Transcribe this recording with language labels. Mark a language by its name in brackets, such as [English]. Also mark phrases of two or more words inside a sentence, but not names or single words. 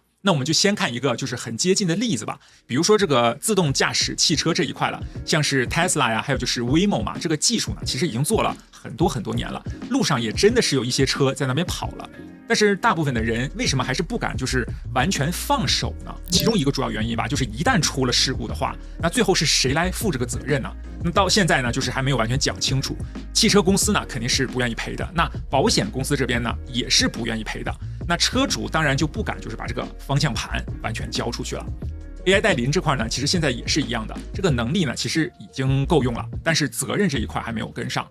[Chinese] 那我們就先看一個就是很接近的例子吧，比如說這個自動駕駛汽車這一塊了，像是 Tesla 呀，還有就是 Waymo 嘛，這個技術呢其實已經做了很多年了，路上也真的是有一些車在那邊跑了。但是大部分的人為什麼還是不敢就是完全放手呢？其中一個主要原因吧，就是一旦出了事故的話，那最後是誰來負這個責任呢？那到現在呢，就是還沒有完全講清楚。汽車公司呢肯定是不願意賠的，那保險公司這邊呢也是不願意賠的。那車主當然就不敢就是把這個方向盤完全交出去了。AI 代理人這塊呢，其實現在也是一樣的，這個能力呢其實已經夠用了，但是責任這一塊還沒有跟上。